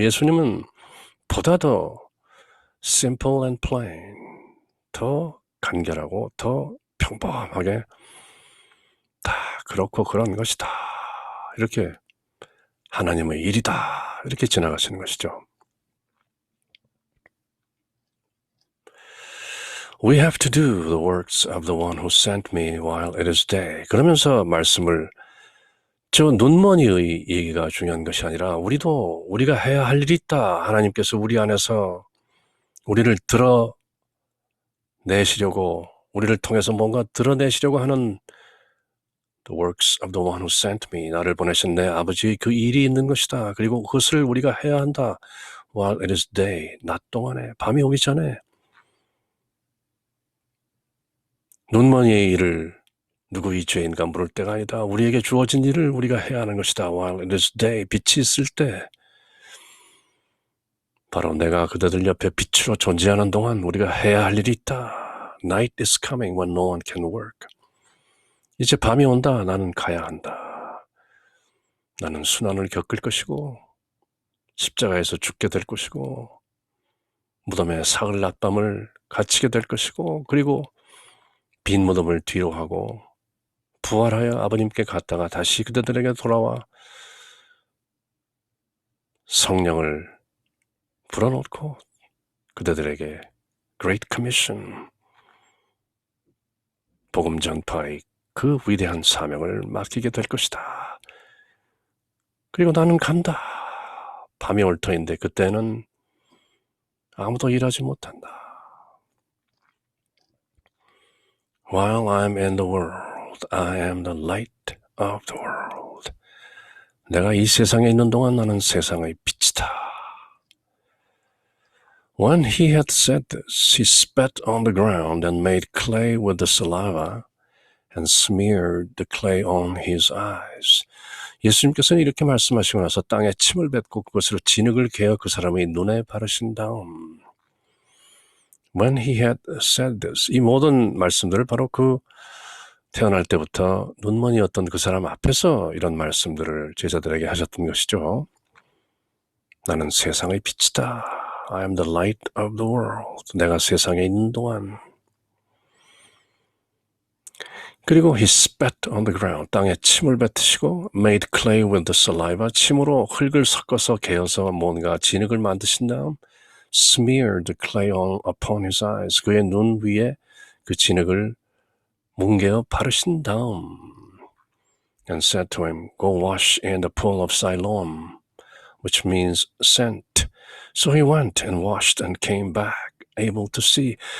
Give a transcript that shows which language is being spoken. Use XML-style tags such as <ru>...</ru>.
<ko>예수님은 보다 더</ko> <en>simple and plain,</en> <ko>더 간결하고 더 평범하게 다 그렇고 그런 것이다. 이렇게 하나님의 일이다. 이렇게 지나가시는 것이죠.</ko> <en>We have to do the works of the one who sent me while it is day.</en> <ko>그러면서 말씀을 저 눈먼이의 얘기가 중요한 것이 아니라 우리가 해야 할 일이 있다. 하나님께서 우리 안에서 우리를 드러내시려고 우리를 통해서 뭔가 드러내시려고 하는</ko> <en>The works of the one who sent me.</en> <ko>나를 보내신 내 아버지의 그 일이 있는 것이다. 그리고 그것을 우리가 해야 한다.</ko> <en>While it is day.</en> <ko>낮 동안에 밤이 오기 전에 눈먼이의 일을 누구의 죄인가 물을 때가 아니다. 우리에게 주어진 일을 우리가 해야 하는 것이다.</ko> <en>While it is day.</en> <ko>빛이 있을 때 바로 내가 그대들 옆에 빛으로 존재하는 동안 우리가 해야 할 일이 있다.</ko> <en>Night is coming when no one can work.</en> <ko>이제 밤이 온다. 나는 가야 한다. 나는 순환을 겪을 것이고 십자가에서 죽게 될 것이고 무덤에 사흘 낮밤을 갇히게 될 것이고 그리고 빈 무덤을 뒤로 하고 부활하여 아버님께 갔다가 다시 그대들에게 돌아와 성령을 불어넣고 그대들에게 Great Commission, 복음 전파의 그 위대한 사명을 맡기게 될 것이다. 그리고 나는 간다. 밤이 올 터인데 그때는 아무도 일하지 못한다.</ko> <en>While I'm in the world, I am the light of the world.</en> <ko>내가 이 세상에 있는 동안 나는 세상의 빛이다.</ko> <en>When he had said this, he spat on the ground and made clay with the saliva and smeared the clay on his eyes.</en> <ko>예수님께서는 이렇게 말씀하시고 나서 땅에 침을 뱉고 그것으로 진흙을 개어 그 사람의 눈에 바르신 다음</ko> <en>When he had said this,</en> <ko>이 모든 말씀들을 바로 그 태어날 때부터 눈먼이었던 그 사람 앞에서 이런 말씀들을 제자들에게 하셨던 것이죠. 나는 세상의 빛이다.</ko> <en>I am the light of the world.</en> <ko>내가 세상에 있는 동안.</ko> <en>그리고 he spat on the ground.</en> <ko>땅에 침을 뱉으시고</ko> <en>made clay with the saliva.</en> <ko>침으로 흙을 섞어서 개어서 뭔가 진흙을 만드신 다음</ko> <en>smeared the clay upon his eyes.</en> <ko>그의 눈 위에 그 진흙을 뭉개어 바르신 다음</ko> <en>and said to him, go wash in the pool of Siloam, which means sent. So he went and washed and came back, able to see.</en>